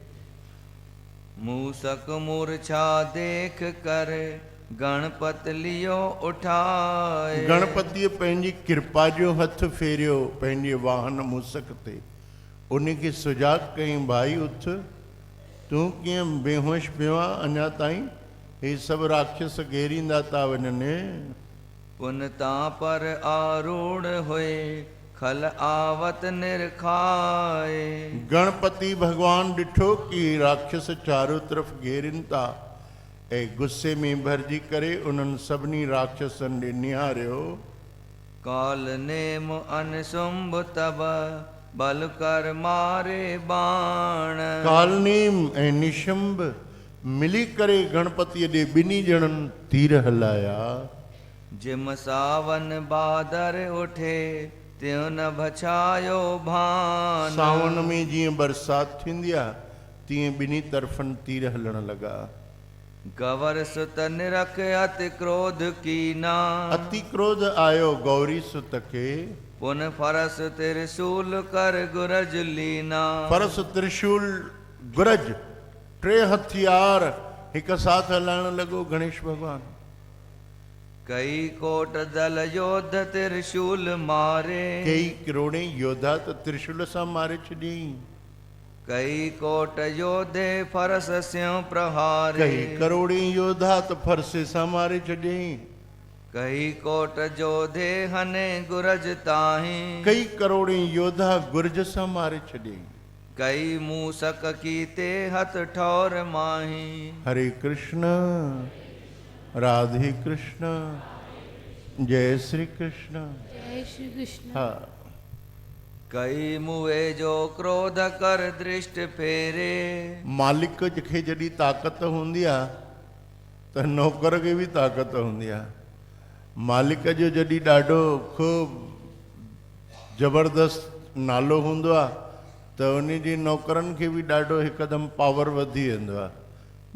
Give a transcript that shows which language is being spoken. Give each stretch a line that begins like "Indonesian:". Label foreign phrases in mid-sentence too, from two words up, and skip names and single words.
Braj: मूसक मूर्छा देख कर गणपत लियो उठाए।
Sindhi: गणपतिअ पंहिंजी कृपा जो हथ फेरियो पंहिंजे वाहन मूसक ते। उन खे सुजाग कयईं, भाई उथ, तूं कीअं बेहोश पियो आहे अञा ताईं? हे सभु राक्षस घेरींदा था वञनि।
Braj: पुन तां पर आरूढ़ हुए खल आवत निरखाए।
Sindhi: गणपति भगवान ॾिठो कि राक्षस चारों तरफ़ घेरनि था ऐं गुस्से में भरिजी करे उन्हनि सभिनी राक्षसनि ॾे निहारियो।
Braj: काल नेम अनसुंभ तब बल कर मारे बाण।
Sindhi: कालनेम ऐं निशंभ मिली करे गणपतिअ ॾे ॿिन्ही ॼणनि तीर हलाया।
Braj: जिम सावन बादर उठे त्यों न बछायो भान।
Sindhi: सावन में जीअं बरसाति थींदी आहे तीअं ॿिन्ही तरफ़नि तीर हलण लॻा।
Braj: गवर सुत निरख अति क्रोध कीना।
Sindhi: अति क्रोध आयो गौरी सुत खे।
Braj: पुन फरस त्रिशूल कर गुरज लीना।
Sindhi: फरस त्रिशूल गुरज टे हथियार हिक साथ हलाइण लॻो गणेश भगवान।
Braj: कई कोट दल योद्ध त्रिशूल मारे।
Sindhi: कई करोड़े योद्धा त त्रिशूल सां मारे छॾियईं।
Braj: कई कोट योद्धे फरस स्यों प्रहारे।
Sindhi: कई करोड़े योद्धा त फरसे सां मारे छॾियईं।
Braj: कई कोट जोधे हने गुरज ताही।
Sindhi: कई करोड़े योद्धा गुरज सां मारे छॾियईं।
Braj: कई मूसक कीते हथ ठौर माही।
Sindhi: हरे कृष्ण राधे कृष्ण जय श्री कृष्ण। जय श्री कृष्ण। हा,
Braj: कई मुए जो क्रोध कर दृष्ट फेरे।
Sindhi: मालिक खे जॾहिं ताक़त हूंदी आहे त नौकर खे बि ताक़त हूंदी आहे। मालिक जो जॾहिं ॾाढो ख़ूब ज़बरदस्त नालो हूंदो आहे त उन जे नौकरनि खे बि ॾाढो हिकदमि पावर वधी वेंदो आहे।